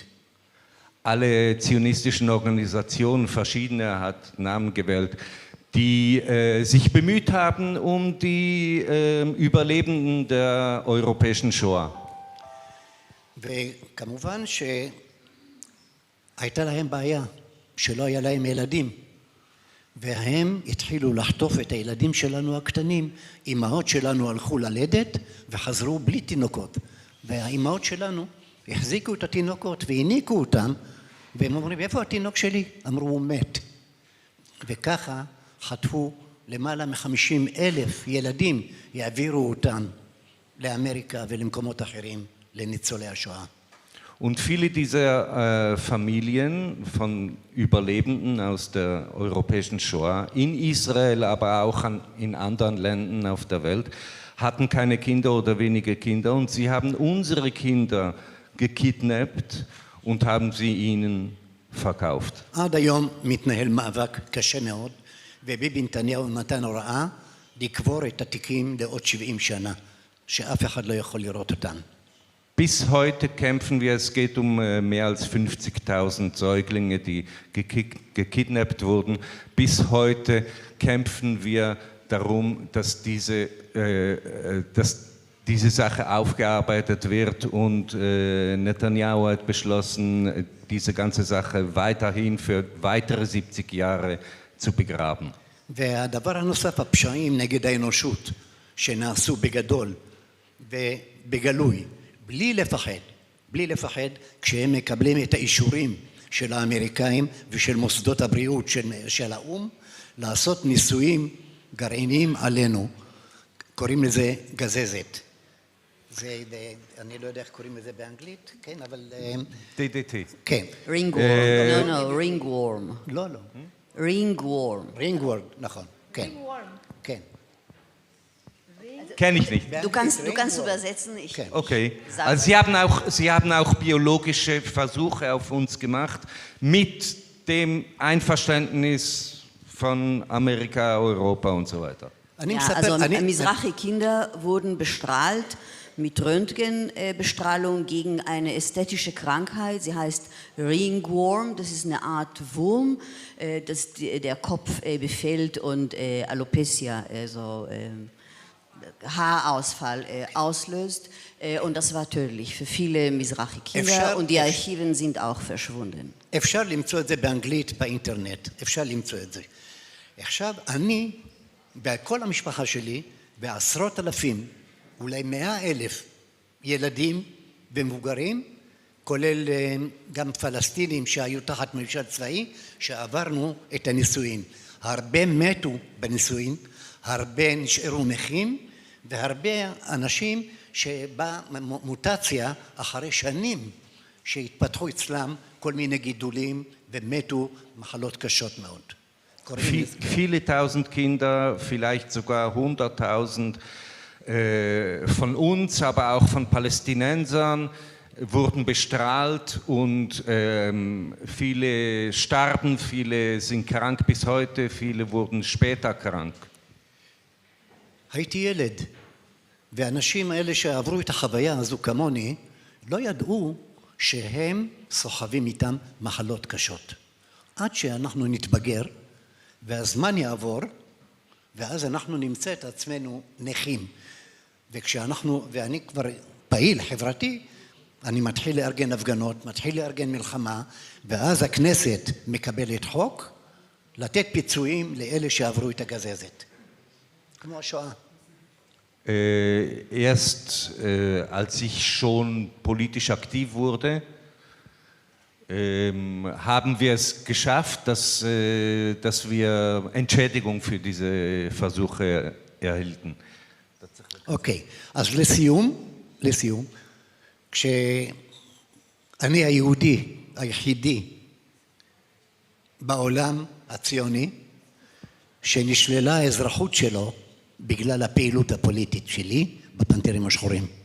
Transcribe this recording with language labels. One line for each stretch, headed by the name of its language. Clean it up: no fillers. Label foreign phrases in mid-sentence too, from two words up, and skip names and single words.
German: Alle zionistischen Organisationen, verschiedene hat Namen gewählt, die sich bemüht haben um die Überlebenden der europäischen Shoah.
Hebrew: וכמובן שהייתה להם בעיה שלא היה להם ילדים, והם התחילו לחטוף את הילדים שלנו הקטנים. אמהות שלנו הלכו ללדת וחזרו בלי תינוקות, והאמהות שלנו החזיקו את התינוקות והניקו אותם, והם אומרים, איפה התינוק שלי? אמרו, הוא מת. וככה חטפו למעלה מ50,000 ילדים, יעבירו אותם לאמריקה ולמקומות אחרים, לניצולי השואה.
German: Und viele dieser Familien von Überlebenden aus der europäischen Shoah in Israel, aber auch in anderen Ländern auf der Welt, hatten keine Kinder oder wenige Kinder und sie haben unsere Kinder gekidnappt und haben sie ihnen verkauft.
Hebrew: עד היום מתנהל מאבק קשה מאוד, וביבי נתניהו נתן הוראה לקבור את התיקים לעוד 70 שנה, שאף אחד לא יכול לראות אותם.
German: Bis heute kämpfen wir, es geht um mehr als 50.000 Säuglinge, die gekidnappt wurden. Bis heute kämpfen wir darum, dass diese Sache aufgearbeitet wird und Netanyahu hat beschlossen, diese ganze Sache weiterhin für weitere 70 Jahre zu begraben.
Hebrew: והדבר הנוסף, הפשעים נגד האנושות שנעשו בגדול ובגלוי, בלי לפחד, כשהם מקבלים את האישורים של האמריקאים ושל מוסדות הבריאות של האום, לעשות ניסויים גרעיניים עלינו, קוראים לזה גזזת. אני לא יודע איך קוראים לזה באנגלית, כן, אבל... DDT. כן.
English: ringworm, no, ringworm.
Hebrew: לא, לא. ringworm, נכון, כן. כן.
German: Kenne ich nicht. Du kannst übersetzen. Okay. Also Sie haben auch biologische Versuche auf uns gemacht mit dem Einverständnis von Amerika, Europa und so weiter. Ja, also Mizrahi-Kinder wurden bestrahlt mit Röntgenbestrahlung gegen eine ästhetische Krankheit. Sie heißt Ringworm, das ist eine Art Wurm, das der Kopf befällt und Alopecia, also Haarausfall auslöst. Und das war tödlich für viele Mizrahi-Kinder und die Archiven sind auch verschwunden.
Hebrew: אפשר למצוא את זה באנגלית באינטרנט, אפשר למצוא את זה. עכשיו, אני, בכל המשפחה שלי, בעשרות אלפים, אולי 100,000 ילדים ומבוגרים, כולל גם פלסטינים שהיו תחת ממשל צבאי, שעברנו את הנישואין. הרבה מתו בנישואין, הרבה נשארו נכים, והרבה אנשים שבאה מוטציה אחרי שנים שהתפתחו אצלם כל מיני גידולים ומתו מחלות קשות מאוד.
German: Viele tausend Kinder, vielleicht sogar 100.000 von uns, aber auch von Palästinensern wurden bestrahlt und viele starben, viele sind krank bis heute, viele wurden später krank.
Hebrew: הייתי ילד, והאנשים האלה שעברו את החוויה הזו כמוני, לא ידעו שהם סוחבים איתם מחלות קשות. עד שאנחנו נתבגר, והזמן יעבור, ואז אנחנו נמצא את עצמנו נכים. ואני כבר פעיל חברתי, אני מתחיל לארגן הפגנות, מתחיל לארגן מלחמה, ואז הכנסת מקבלת חוק, לתת פיצויים לאלה שעברו את הגזזת. כמו השואה.
German: Erst als ich schon politisch aktiv wurde, haben wir es geschafft, dass wir Entschädigung für diese Versuche erhielten.
Hebrew: אוקיי, אז לסיום, כשאני היהודי היחידי בעולם הציוני, שנשללה האזרחות שלו בגלל הפעילות הפוליטית שלי בפנתרים השחורים.